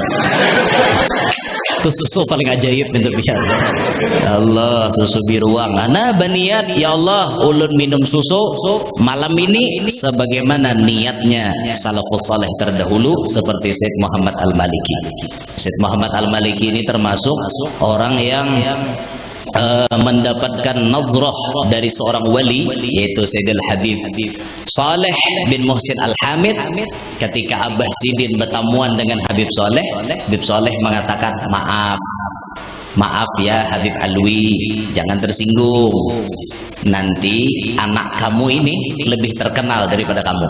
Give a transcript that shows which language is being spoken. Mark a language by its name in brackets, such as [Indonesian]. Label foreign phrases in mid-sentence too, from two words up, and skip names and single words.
[Indonesian] Itu susu paling ajaib itu biar. [Banjar] Allah, susu biruang. Nah, baniat [Arabic] ya Allah, [Banjar] ulun minum susu malam ini sebagaimana niatnya salafus saleh terdahulu seperti Said Muhammad Al-Maliki. [Indonesian] Said Muhammad Al-Maliki ini termasuk orang yang mendapatkan nazrah dari seorang wali, yaitu Sayyidul Habib Saleh bin Muhsin Al-Hamid. Ketika Abah Sidin bertamuan dengan Habib Saleh mengatakan, maaf ya Habib Alwi, jangan tersinggung, nanti anak kamu ini lebih terkenal daripada kamu.